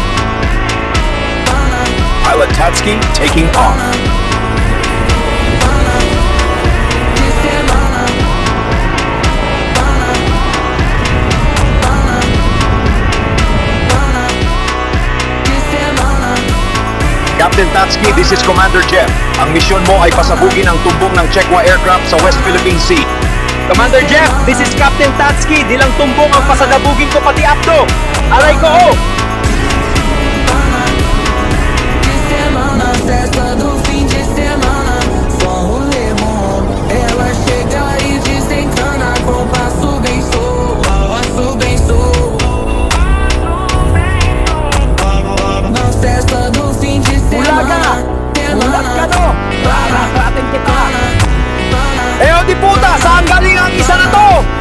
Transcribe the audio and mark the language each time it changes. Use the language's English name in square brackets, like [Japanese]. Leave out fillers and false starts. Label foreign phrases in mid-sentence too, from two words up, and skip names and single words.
[English] Pilot Tatsky taking off. [Portuguese] de semana, de semana. [English] Captain Tatsky, this is Commander Jeff. [Filipino] Ang misyon mo ay pasabugin ang tumbong ng Chekwa aircraft sa West Philippine Sea. [English] Commander Jeff, this is Captain Tatsky. [Filipino] Di lang tumbong ang pasadabugin ko pati apdo. Aray ko, oh! [Portuguese] De semana, festa do fim de semana, só rolê bom. Ela chega e desencana com passo bem solto, passo bem solto. Na festa do fim de semana, [Filipino] Ulat ka, no? Rarapatin kita! [Portuguese] semana, [Filipino] Eh, o di puta! Saan galing ang isa na to?